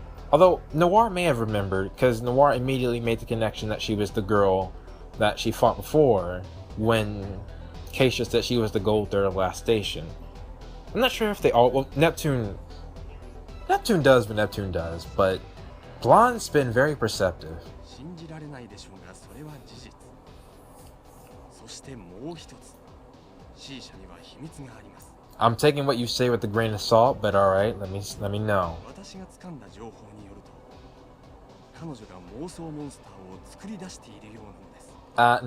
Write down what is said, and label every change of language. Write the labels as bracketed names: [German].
[English] Although Noir may have remembered, because Noir immediately made the connection that she was the girl that she fought before when C-Sha said she was the Gold Third of Last Station. I'm not sure if they all... Well, Neptune does what Neptune does, but Blonde's been very perceptive. [Japanese] 信じられないでしょうが、それは事実。そしてもう一つ、C-Shaには秘密があります。 [English] I'm taking what you say with a grain of salt, but alright, let me know. [Japanese] 私が掴んだ情報によると、彼女が妄想モンスターを作り出しているようなのです。